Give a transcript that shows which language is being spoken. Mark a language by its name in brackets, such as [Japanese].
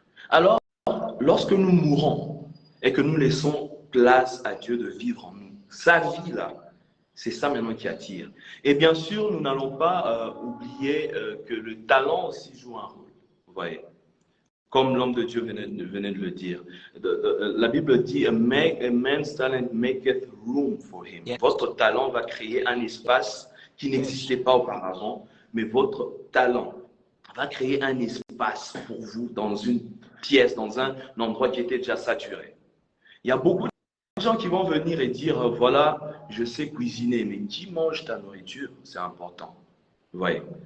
[French] Alors, lorsque nous mourons et que nous laissons place à Dieu de vivre en nous, sa vie là, c'est ça maintenant qui attire. Et bien sûr, nous n'allons pas oublier que le talent aussi joue un rôle. Vous voyez, comme l'homme de Dieu venait de le dire. La Bible dit, [English] a man's talent maketh room for him. Yeah. [French] Votre talent va créer un espace qui n'existait pas auparavant, mais votre talent va créer un espace pour vous dans une pièce, dans un endroit qui était déjà saturé. Il y a beaucoup de gens qui vont venir et dire, voilà, je sais cuisiner, mais qui mange ta nourriture? C'est important. Vous voyez?